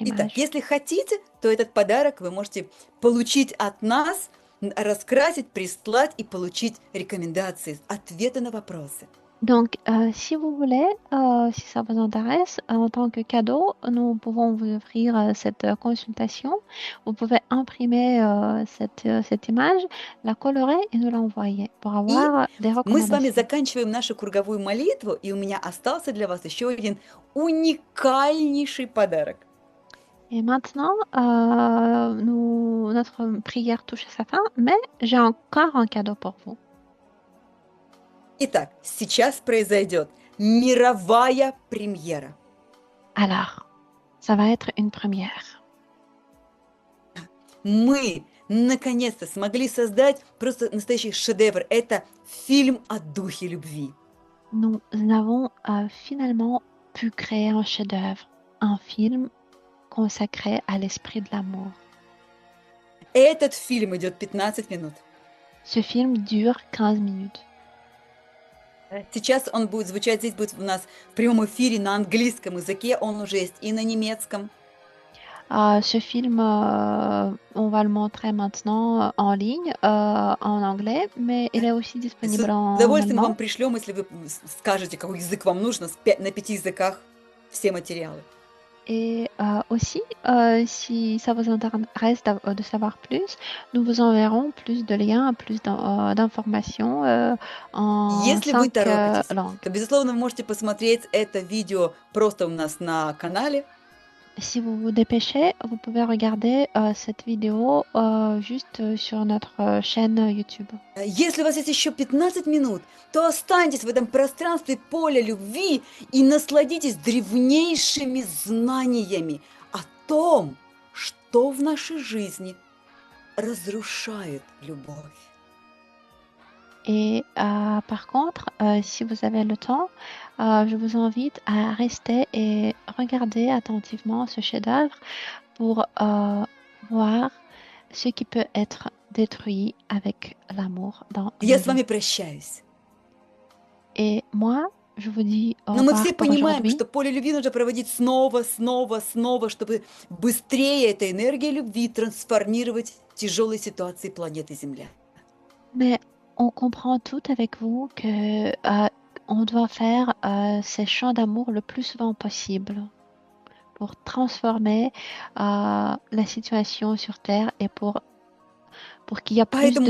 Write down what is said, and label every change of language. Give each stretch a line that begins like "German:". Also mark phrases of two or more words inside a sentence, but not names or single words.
Russian: Итак,
French: image.
Russian: если хотите, то этот подарок вы можете получить от нас, раскрасить, прислать и получить рекомендации, ответы на вопросы.
French: Donc, si vous voulez, si ça vous intéresse, en tant que cadeau, nous pouvons vous offrir cette consultation. Vous pouvez imprimer cette image, la colorer et nous l'envoyer pour
Russian: И
French: avoir des
Russian: мы с вами
French: recommandations.
Russian: заканчиваем нашу круговую молитву, и у меня остался для вас еще один уникальнейший подарок.
French: Et maintenant, notre prière touche à sa fin, mais j'ai encore un cadeau pour vous.
Russian: Итак, сейчас произойдет мировая премьера.
French: Alors, ça va être une première.
Russian: Мы наконец-то смогли создать просто настоящий шедевр. Это фильм о духе любви.
French: Nous avons finalement pu créer un chef-d'œuvre, un film consacré à l'esprit de l'amour.
Russian: Этот фильм идет 15 минут.
French: Ce film dure 15 minutes.
Russian: Сейчас он будет звучать, здесь будет у нас в прямом эфире на английском языке, он уже есть и на немецком.
French: Ce film, on va le montrer maintenant en ligne, en anglais, mais il est aussi
Russian: С
French: disponible en
Russian: удовольствием вам
French: allemand.
Russian: пришлем, если вы скажете, какой язык вам нужно, на 5 языках все материалы.
French: Et aussi, si ça vous intéresse de savoir plus, nous vous enverrons plus de liens, plus d'informations en
Russian: Если вы
French: 5
Russian: торопитесь,
French: langues.
Russian: то, безусловно, вы можете посмотреть это видео просто у нас на канале.
French: Si vous vous dépêchez, vous pouvez regarder cette vidéo juste sur notre chaîne YouTube.
Russian: Если у вас есть еще 15 минут, то останьтесь в этом пространстве поля любви и насладитесь древнейшими знаниями о том, что в нашей жизни разрушает любовь.
French: Et par contre, si vous avez le temps, je vous invite à rester et regarder attentivement ce chef-d'œuvre pour voir ce qui peut être détruit avec l'amour dans
Russian: Я
French: nos
Russian: с вами
French: vies.
Russian: прощаюсь.
French: Et moi, je vous dis au
Russian: Но мы
French: revoir
Russian: все
French: pour
Russian: понимаем,
French: aujourd'hui.
Russian: что поле любви нужно проводить снова, снова, снова, чтобы быстрее эта энергия любви трансформировать тяжелые ситуации планеты Земля.
French: Mais on comprend tout avec vous que on doit faire ces chants d'amour le plus souvent possible pour transformer la situation sur Terre et pour qu'il y ait plus
Russian: Поэтому